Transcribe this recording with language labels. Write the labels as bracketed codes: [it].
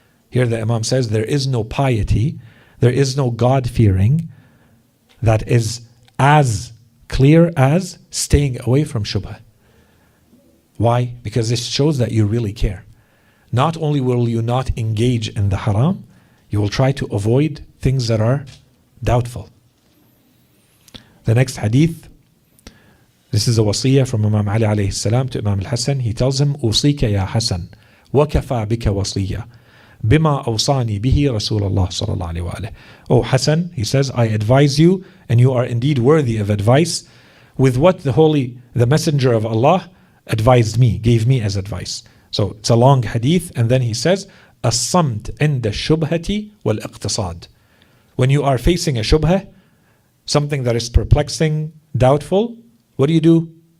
[en] Here the Imam says there is no piety, there is no God-fearing that is as clear as staying away from shubha. Why? Because this shows that you really care. Not only will you not engage in the haram, you will try to avoid things that are doubtful. The next hadith, this is a wasiyah from Imam Ali alayhi salam to Imam al-Hasan. He tells him, [ar] أوصيك يا حسن وكفى بك وصية بما أوصاني به رسول الله صلى الله عليه وآله. [en] Oh Hasan, he says, I advise you, and you are indeed worthy of advice, with what the Messenger of Allah advised me, gave me as advice. So it's a long hadith, and then he says, [ar] الصمت عند الشبهة والاقتصاد. [en] When you are facing a shubha, something that is perplexing, doubtful, what do?